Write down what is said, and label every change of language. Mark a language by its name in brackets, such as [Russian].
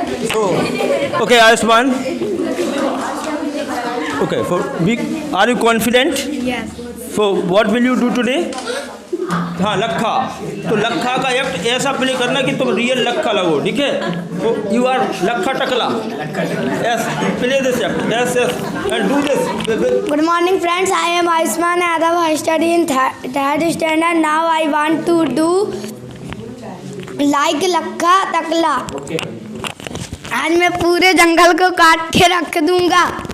[English] Okay, Ayushman. Okay, are you confident? Yes. So what will you do today? [Hindi] हाँ, लखा। तो लखा का एक्ट ऐसा प्ले करना कि तुम रियल लखा लगो, ठीक है? [English] तो you are लखा टकला। Yes, play this act. Yes, and do this. Good morning, friends. I am Ayushman Yadav. I study in third standard. Now I want to do like लखा टकला। [Hindi] आज मैं पूरे जंगल को काट के रख दूंगा।